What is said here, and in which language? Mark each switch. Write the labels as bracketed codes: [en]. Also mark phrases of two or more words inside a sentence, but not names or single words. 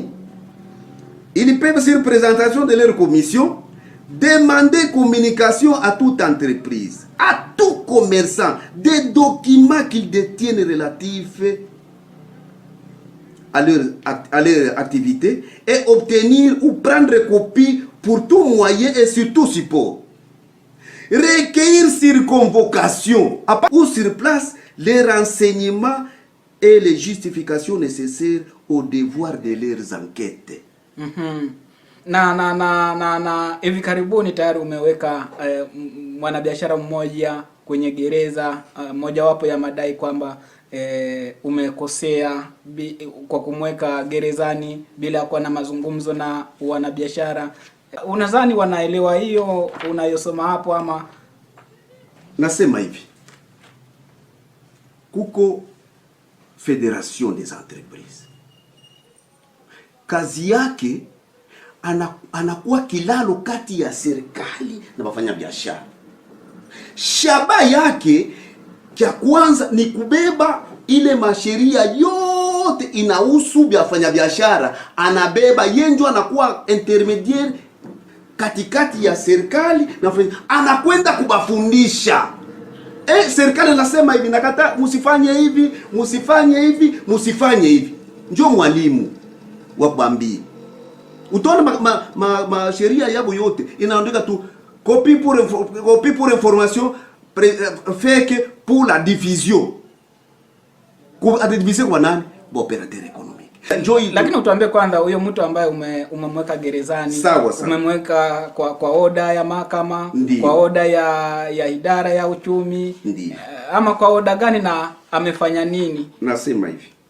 [fr] Ils peuvent, sur présentation de leur commission, demander communication à toute entreprise, à tout commerçant, des documents qu'ils détiennent relatifs à leur activité et obtenir ou prendre copie pour tout moyen et sur tout support. Recueillir sur convocation ou sur place les renseignements et les justifications nécessaires au devoir de leurs enquêtes. [sw] Na hivi karibuni tayari umeweka mwanabiashara mmoja kwenye gereza, mojawapo ya madai kwamba umekosea kwa kumweka gerezani bila kuwa na mazungumzo na wanabiashara. Unadhani wanaelewa hiyo unayosoma hapo ama? Nasema hivi. Kuko [fr] Fédération des entreprises. [sw] Kazi yake anakuwa kilalo kati ya serikali na wafanya biashara. Shaba yake kia kwanza ni kubeba ile masheria yote inahusu wafanya biashara, anabeba yenjo, anakuwa intermediaire katikati ya serikali na anakwenda kubafundisha. Serikali nasema hivi, nakata musifanye hivi, musifanye hivi, musifanye hivi. Njoo mwalimu wabambi. Utaona sheria yabo yote inaandika tu [fr] copie pour information fake pour la division. [sw] Division kwa nani? [fr] Operateur économique. [sw] Lakini utuambie kwanza huyo mtu ambaye umemweka gerezani, sawa. Umemweka kwa oda ya mahakama, kwa oda ya idara ya uchumi, ama kwa oda gani na amefanya nini? Nasema hivi.